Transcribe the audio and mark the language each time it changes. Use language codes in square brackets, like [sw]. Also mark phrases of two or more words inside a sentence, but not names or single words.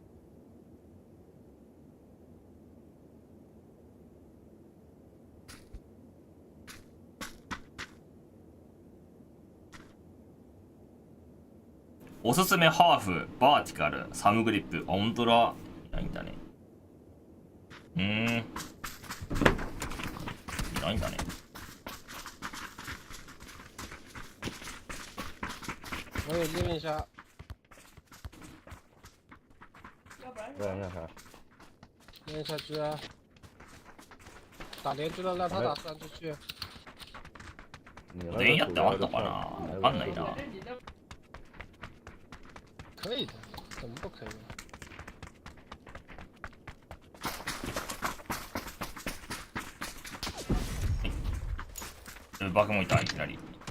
[ja] おすすめハーフ、バーティカル、サムグリップ。あ、ほんとだ。ないんだね。ないんだね。 [zh] 我也这边一下。对，那啥。练下去啊！打连珠了，让他打3出去。 [ja] 全員やってあんのかな。わかんないな。 [zh] 可以的，怎么不可以呢？ [ja] バグもいた、いきなり。